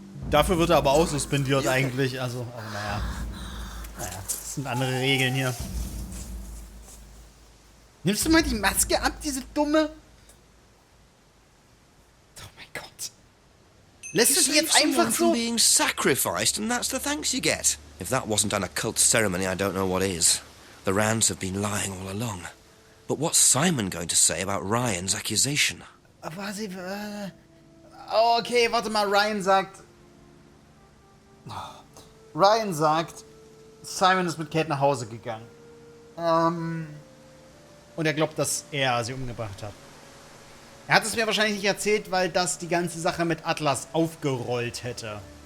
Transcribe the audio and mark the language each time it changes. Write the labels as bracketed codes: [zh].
[de] Dafür wird er aber auch suspendiert eigentlich, also, aber naja. Naja, das sind andere Regeln hier. Nimmst du mal die Maske ab, diese dumme? Oh mein Gott. Lässt du die jetzt einfach so? [en] From being sacrificed, and that's the thanks you get. If that wasn't an occult ceremony, I don't know what is. The Rands have been lying all along. But what's Simon going to say about Ryan's accusation? [de] Okay, warte mal, Ryan sagt, Simon ist mit Kate nach Hause gegangen. Und er glaubt, dass er sie umgebracht hat. Er hat es mir wahrscheinlich nicht erzählt, weil das die ganze Sache mit Atlas aufgerollt hätte.